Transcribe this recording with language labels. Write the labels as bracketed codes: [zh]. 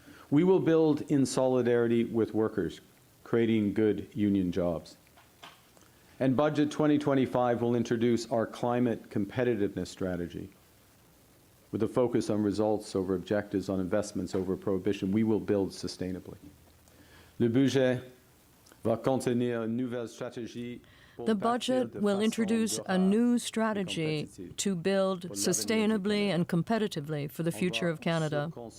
[en] We will build in solidarity with workers, creating good union jobs. And Budget 2025 will introduce our climate competitiveness strategy. With a focus on results over objectives, on investments over prohibition, we will build sustainably. [fr] Le budget va contenir une nouvelle stratégie. [en] The budget will introduce a new strategy to build sustainably and competitively for the future of Canada.